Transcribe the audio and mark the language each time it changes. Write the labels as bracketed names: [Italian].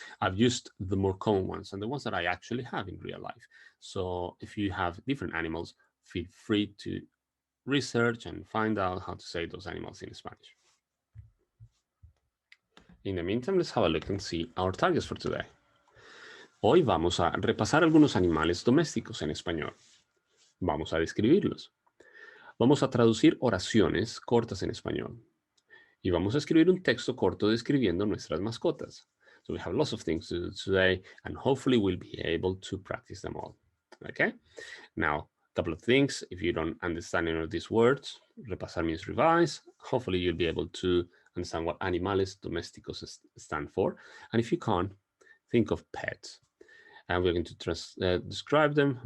[English] I've used the more common ones and the ones that I actually have in real life. So if you have different animals, feel free to research and find out how to say those animals in Spanish. In the meantime, let's have a look and see our targets for today. [Spanish] Hoy vamos a repasar algunos animales domésticos en español. Vamos a describirlos. Vamos a traducir oraciones cortas en español. Y vamos a escribir un texto corto describiendo nuestras mascotas. [English] So we have lots of things to do today, and hopefully we'll be able to practice them all. Okay? Now, a couple of things. If you don't understand any of these words, repasar means revise. Hopefully you'll be able to understand what animales domésticos stand for. And if you can't, think of pets. And we're going to describe them.